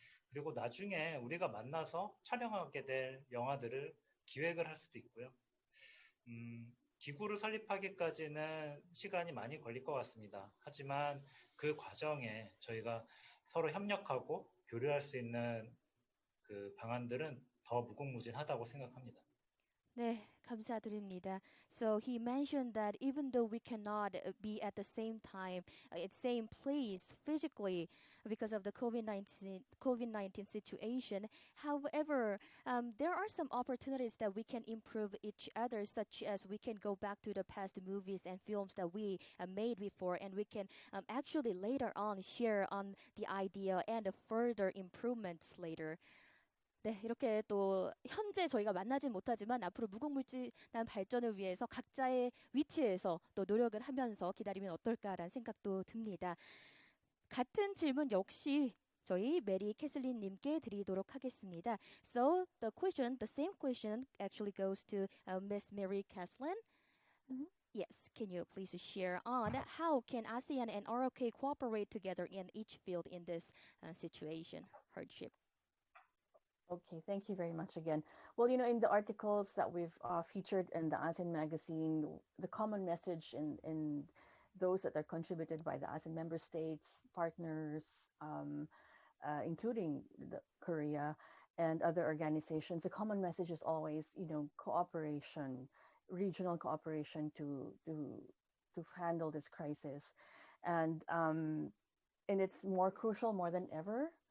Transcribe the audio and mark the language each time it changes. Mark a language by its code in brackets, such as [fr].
[ko] 그리고 나중에 우리가 만나서 촬영하게 될 영화들을 기획을 할 수도 있고요. 기구를 설립하기까지는 시간이 많이 걸릴 것 같습니다. 하지만 그 과정에 저희가 서로 협력하고 교류할 수 있는 그 방안들은 더 무궁무진하다고 생각합니다. 네, 감사드립니다. [en] So he mentioned that even though we cannot be at the same time, at the same place physically because of the COVID-19 situation, however, there are some opportunities that we can improve each other, such as we can go back to the past movies and films that we made before, and we can actually later on share on the idea and further improvements later. [ko] 네, 이렇게 또 현재 저희가 만나진 못하지만 앞으로 무궁무진한 발전을 위해서 각자의 위치에서 또 노력을 하면서 기다리면 어떨까라는 생각도 듭니다. 같은 질문 역시 저희 메리 캐슬린 님께 드리도록 하겠습니다. [en] So the same question actually goes to Miss Mary Kathleen. Yes, can you please share on how can ASEAN and ROK cooperate together in each field in this situation, hardship? Okay, thank you very much again. Well, in the articles that we've featured in the ASEAN magazine, the common message in those that are contributed by the ASEAN member states, partners, including Korea and other organizations, the common message is always, cooperation, regional cooperation to handle this crisis, and it's more crucial more than ever.